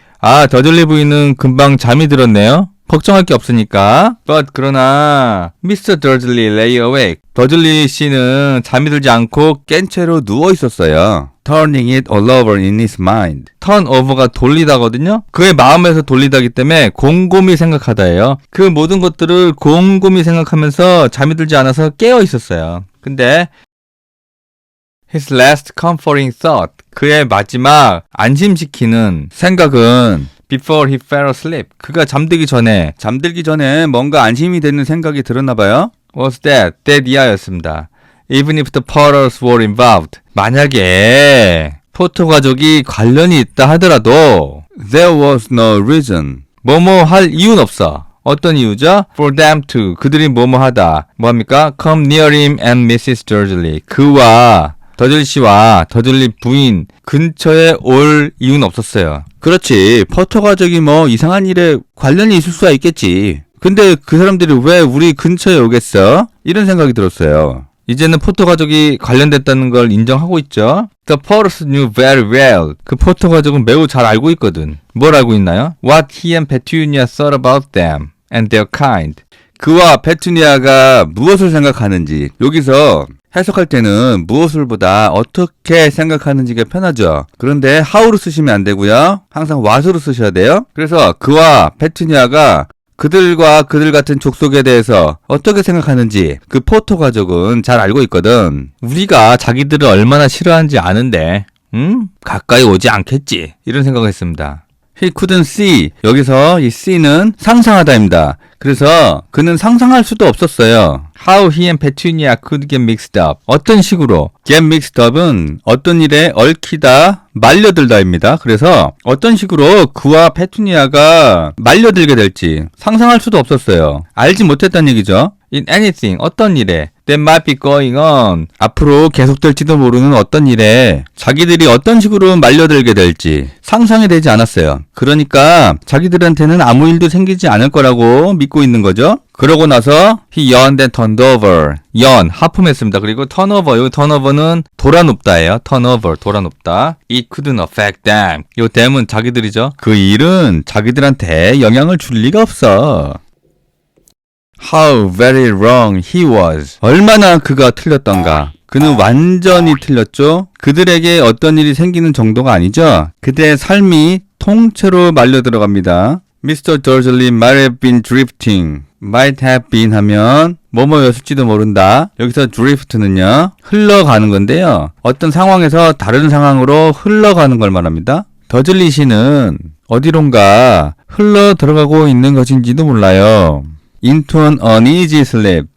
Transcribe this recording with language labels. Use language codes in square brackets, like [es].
[ko] 아, 더즐리 부인은 금방 잠이 들었네요. 걱정할 게 없으니까. But 그러나 Mr. [en] Dursley lay awake. [ko] 더즐리 씨는 잠이 들지 않고 깬 채로 누워 있었어요. [en] Turning it all over in his mind. [ko] turn over가 돌리다거든요. 그의 마음에서 돌리다기 때문에 곰곰이 생각하다예요. 그 모든 것들을 곰곰이 생각하면서 잠이 들지 않아서 깨어 있었어요. 근데 [en] his last comforting thought, [ko] 그의 마지막 안심시키는 생각은 [en] before he fell asleep, [ko] 그가 잠들기 전에 뭔가 안심이 되는 생각이 들었나 봐요. [en] was that year였습니다. Even if the Potters were involved, [ko] 만약에 포터 가족이 관련이 있다 하더라도 [en] there was no reason, [ko] 뭐뭐 할 이유는 없어. 어떤 이유죠? [en] For them to, [ko] 그들이 뭐뭐 하다. 뭐합니까? [en] Come near him and Mrs. [ko] Dursley, 그와 더즐리 씨와 더즐리 부인 근처에 올 이유는 없었어요. 그렇지, 포터 가족이 뭐 이상한 일에 관련이 있을 수가 있겠지. 근데 그 사람들이 왜 우리 근처에 오겠어? 이런 생각이 들었어요. 이제는 포터 가족이 관련됐다는 걸 인정하고 있죠. [en] The Potters knew very well. [ko] 그 포터 가족은 매우 잘 알고 있거든. 뭘 알고 있나요? [en] What he and Petunia thought about them and their kind. [ko] 그와 페투니아가 무엇을 생각하는지, 여기서 해석할 때는 무엇을 보다 어떻게 생각하는지가 편하죠. 그런데 how로 쓰시면 안 되고요. 항상 what으로 쓰셔야 돼요. 그래서 그와 페투니아가 그들과 그들 같은 족속에 대해서 어떻게 생각하는지 그 포터 가족은 잘 알고 있거든. 우리가 자기들을 얼마나 싫어하는지 아는데 가까이 오지 않겠지, 이런 생각을 했습니다. [en] He couldn't see, [ko] 여기서 이 see는 상상하다입니다. 그래서 그는 상상할 수도 없었어요. [en] How he and Petunia could get mixed up. [ko] 어떤 식으로 get mixed up은 어떤 일에 얽히다, 말려들다입니다. 그래서 어떤 식으로 그와 페투니아가 말려들게 될지 상상할 수도 없었어요. 알지 못했다는 얘기죠. [en] In anything, [ko] 어떤 일에 [en] that might be going on, [ko] 앞으로 계속될지도 모르는 어떤 일에 자기들이 어떤 식으로 말려들게 될지 상상이 되지 않았어요. 그러니까 자기들한테는 아무 일도 생기지 않을 거라고 믿고 있는 거죠. 그러고 나서 [en] he yawned and turned over. [ko] yawn, 하품했습니다. 그리고 turn over, 이 turn over는 돌아눕다예요. turn over, 돌아눕다. [en] It couldn't affect them. [ko] 이 them은 자기들이죠. 그 일은 자기들한테 영향을 줄 리가 없어. [en] How very wrong he was. [ko] 얼마나 그가 틀렸던가. 그는 완전히 틀렸죠. 그들에게 어떤 일이 생기는 정도가 아니죠. 그들의 삶이 통째로 말려 들어갑니다. [en] Mr. Dursley might have been drifting. [ko] might have been 하면 뭐뭐였을지도 모른다. 여기서 drift는요 흘러가는 건데요. 어떤 상황에서 다른 상황으로 흘러가는 걸 말합니다. 더즐리 씨는 어디론가 흘러 들어가고 있는 것인지도 몰라요. [en] into an uneasy sleep.